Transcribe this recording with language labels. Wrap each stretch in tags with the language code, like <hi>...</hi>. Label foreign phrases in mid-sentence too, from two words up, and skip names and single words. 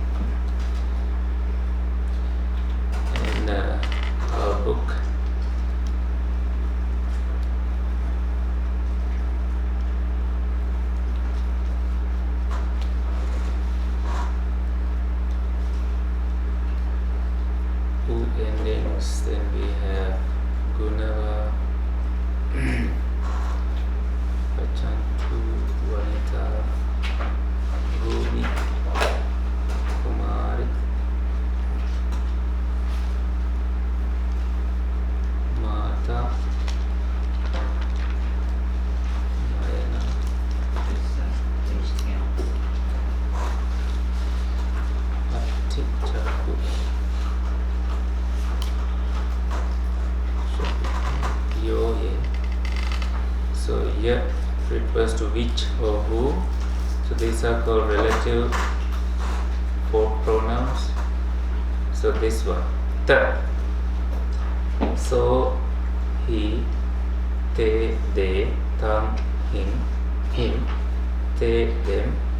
<en>In our book. U endings, then we have Gunava,</en> <pi>Pachantu, Vanita, Rumi, Kumari, Mata, Nayana, Atti, Chaku, Yoye.</pi> <en>So ye refers to which or who. So these are called relative pronouns. So this one, ta. So he, they, they, them, him, they, them.</en>